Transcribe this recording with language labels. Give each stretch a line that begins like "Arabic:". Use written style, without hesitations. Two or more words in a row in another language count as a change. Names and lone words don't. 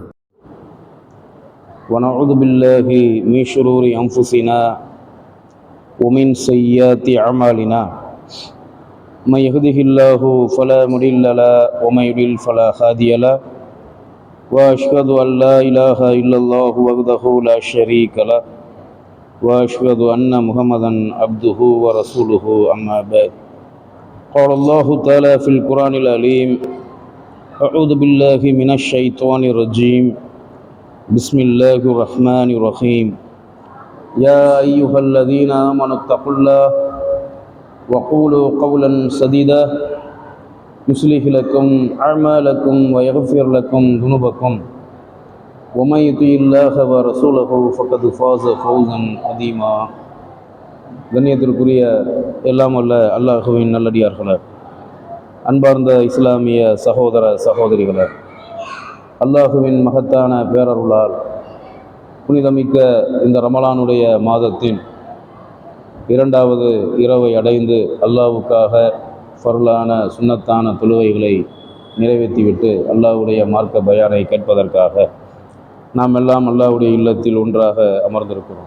Arabic: ونعوذ بالله من شرور أنفسنا ومن سيئات أعمالنا من يهده الله فلا مضل له ومن يضلل فلا هادي له وأشهد أن لا إله إلا الله وحده لا شريك له وأشهد أن محمدا عبده ورسوله أما بعد. قال الله تعالى في القرآن العليم: أعوذ بالله من الشيطان الرجيم. بسم الله الرحمن الرحيم. يا أيها الذين آمنوا اتقوا الله وقولوا قولا سديدا يصلح لكم أعمالكم ويغفر لكم ذنوبكم ومن يطع الله ورسوله فقد فاز فوزا عظيما.
Tamil: கண்ணியத்திற்குரிய எல்லாம் வல்ல அல்லாஹ்வின் நல்லடியார்களே, அன்பார்ந்த இஸ்லாமிய சகோதர சகோதரிகளே, அல்லாஹ்வின் மகத்தான பேரருளால் புனிதமிக்க இந்த ரமலானுடைய மாதத்தின் 2வது இரவை அடைந்து அல்லாஹ்வுக்காக ஃபர்லான சுன்னத்தான தொழுகைகளை நிறைவேற்றிவிட்டு அல்லாஹ்வுடைய மார்க்க பயானை கேட்பதற்காக நாம் எல்லாம் அல்லாஹ்வுடைய இல்லத்தில் ஒன்றாக அமர்ந்திருக்கிறோம்.